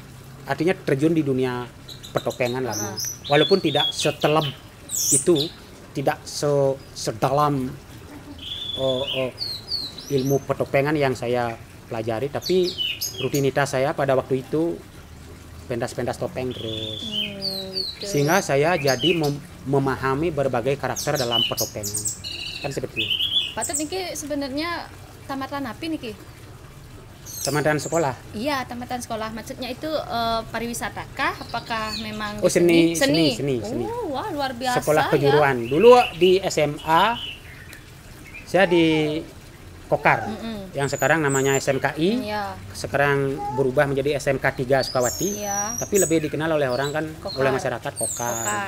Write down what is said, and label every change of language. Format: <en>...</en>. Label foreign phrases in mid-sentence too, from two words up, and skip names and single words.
<id>Artinya terjun di dunia pertopengan lama. Walaupun tidak seteleb itu, tidak sedalam ilmu pertopengan yang saya pelajari, tapi rutinitas saya pada waktu itu pentas-pentas topeng terus. Gitu. Sehingga saya jadi memahami berbagai karakter dalam pertopengan. Kan seperti itu. Pak Tut niki sebenarnya tamatan apa niki? Tamatan sekolah. Iya, tamatan sekolah. Maksudnya itu pariwisata kah? Apakah memang seni. Oh, wah luar biasa. Sekolah kejuruan. Ya. Dulu di SMA saya di Kokar, yang sekarang namanya SMKI, sekarang berubah menjadi SMK 3 Sukawati, tapi lebih dikenal oleh orang kan, oleh masyarakat Kokar.</id>